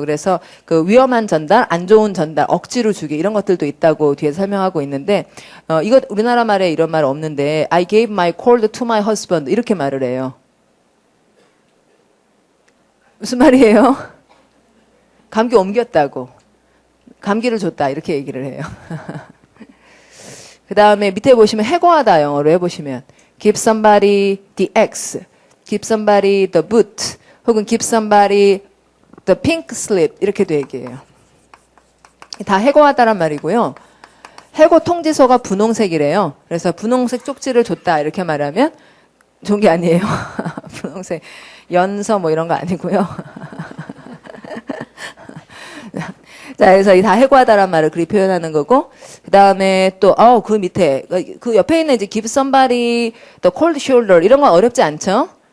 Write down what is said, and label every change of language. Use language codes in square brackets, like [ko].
[ko] 그래서 그 위험한 전달, 안 좋은 전달, 억지로 주기 이런 것들도 있다고 뒤에 설명하고 있는데, 이거 우리나라 말에 이런 말 없는데 [en] I gave my cold to my husband [ko] 이렇게 말을 해요. 무슨 말이에요? 감기 옮겼다고. 감기를 줬다 이렇게 얘기를 해요. 그 다음에 밑에 보시면 해고하다 영어로 해보시면 [en] give somebody the X, give somebody the boot, [ko] 혹은 [en] give somebody the pink slip [ko] 이렇게도 얘기해요. 다 해고하다란 말이고요. 해고 통지서가 분홍색이래요. 그래서 분홍색 쪽지를 줬다 이렇게 말하면 좋은 게 아니에요. 분홍색 연서 뭐 이런 거 아니고요. 자, 그래서 이 다 해고하다란 말을 그리 표현하는 거고, 그 다음에 또, 그 밑에, 그 옆에 있는 이제 [en] give somebody the cold shoulder, [ko] 이런 건 어렵지 않죠?